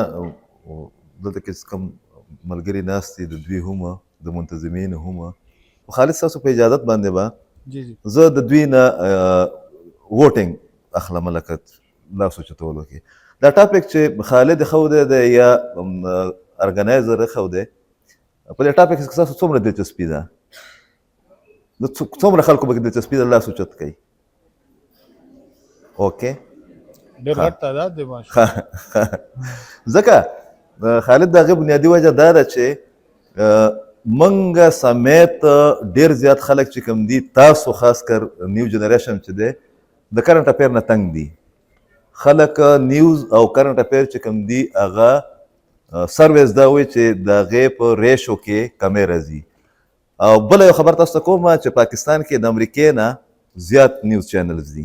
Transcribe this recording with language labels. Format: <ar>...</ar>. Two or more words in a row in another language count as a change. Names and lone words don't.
<ps>دلته کې کوم ملګري ناست دي د دوی هم د منتظمینو هم خالد ستاسو په اجازت باندې به زه د دوی نه ووټینګ اخلم لکه لاسو چتولو کې دا ټاپک چې خالد ښودی دی یا ارګنایزر ښودی په دې ټاپک کې ستاسو څومره دلچسپي ده د څومره خلکو پکې دلچسپي ده لاس اوچت کوي. اوکې ډېر غټ تعداد دی ماشاءالله. ځکه خالد د هغې بنیادي وجه دا ده چې منګه سمیت ډیر زیات خلک چې کوم دي تاسو خاص کر</ps> <en>new generation</en> <ps>چې دی د</ps> <en>current affair</en> <ps>نه تنګ دي. خلک نیوز او</ps> <en>current affair</en> <ps>چې کوم دي هغه سرویس دا وایي چې د هغې په ریشو کې کمې راځي. او بله یو خبر تاسو ته کوم چې پاکستان کې د امریکې نه زیات</ps> <en>news channels</en> <ps>دي.</ps>